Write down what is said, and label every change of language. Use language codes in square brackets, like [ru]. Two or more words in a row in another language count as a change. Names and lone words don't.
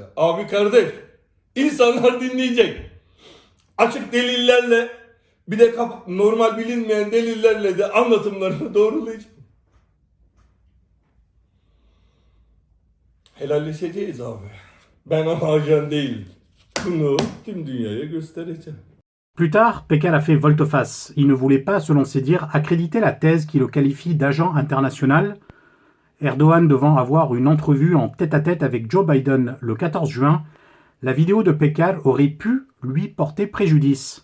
[tr] Abi kardeş, insanlar dinleyecek. Açık delillerle, bir de normal bilinmeyen delillerle de anlatımlarını doğrulayacağım. Helalleşeceğiz abi. Ben ama ajan değilim. Bunu tüm dünyaya göstereceğim. [fr] Plus tard, Pécresse a fait volte-face. Il ne voulait pas, selon ses dires, accréditer la thèse qui le qualifie d'agent international. Erdogan devant avoir une entrevue en tête-à-tête avec Joe Biden le 14 juin, la vidéo de Pécresse aurait pu lui porter préjudice.